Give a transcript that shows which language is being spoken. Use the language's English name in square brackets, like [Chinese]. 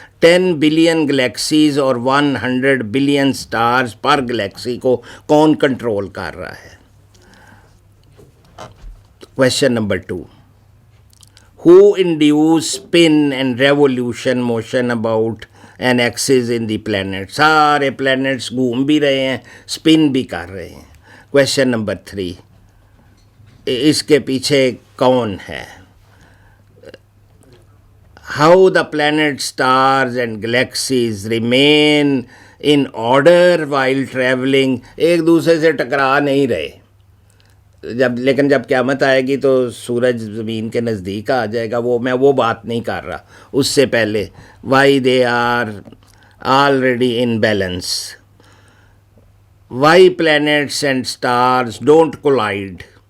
[Urdu] 10 billion galaxies اور 100 billion stars پر Galaxy کو کون کنٹرول کر رہا ہے؟ Question number 2, [English] who induce spin and revolution motion about an axis in the planet. [Urdu] سارے planets گھوم بھی رہے ہیں, spin بھی کر رہے ہیں. کویشچن نمبر 3, اس کے پیچھے کون ہے؟ [English] How the planets, stars and galaxies remain in order while traveling. [Urdu] ایک دوسرے سے ٹکرا نہیں رہے. لیکن جب قیامت آئے گی تو سورج زمین کے نزدیک آ جائے گا, میں وہ بات نہیں کر رہا. [English] اس سے پہلے why they are already in balance, why planets and stars don't collide.